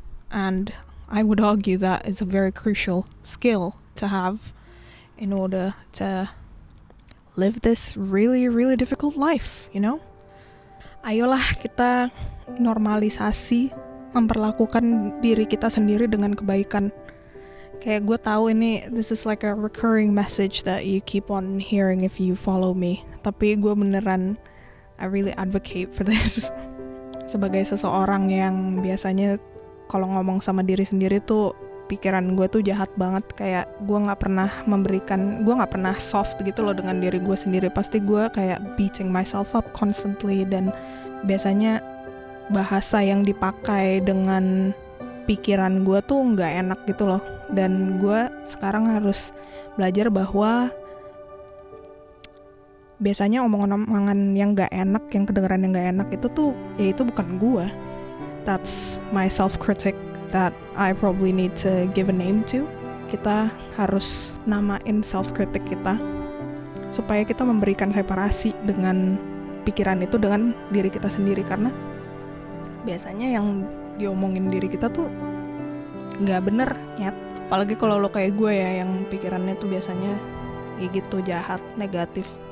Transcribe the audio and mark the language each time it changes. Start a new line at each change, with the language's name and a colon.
English: And I would argue that it's a very crucial skill to have in order to live this really, really difficult life, you know?
Indonesian: Ayolah kita normalisasi memperlakukan diri kita sendiri dengan kebaikan. Kayak gue tahu ini,
English: this is like a recurring message that you keep on hearing if you follow me.
Indonesian: Tapi gue beneran,
English: I really advocate for this.
Indonesian: Sebagai seseorang yang biasanya kalau ngomong sama diri sendiri tuh pikiran gue tuh jahat banget. Kayak gue gak pernah gue gak pernah soft gitu loh dengan diri gue sendiri. Pasti gue kayak
English: beating myself up constantly.
Indonesian: Dan biasanya bahasa yang dipakai dengan pikiran gue tuh gak enak gitu loh. Dan gue sekarang harus belajar bahwa biasanya omongan-omongan yang gak enak, yang kedengeran yang gak enak itu tuh ya itu bukan gue.
English: That's my self-critic that I probably need to give a name to.
Indonesian: Kita harus namain self-critic kita supaya kita memberikan separasi dengan pikiran itu dengan diri kita sendiri. Karena biasanya yang diomongin diri kita tuh gak bener, nyet. Apalagi kalau lo kayak gue ya, yang pikirannya tuh biasanya ya gitu, jahat, negatif.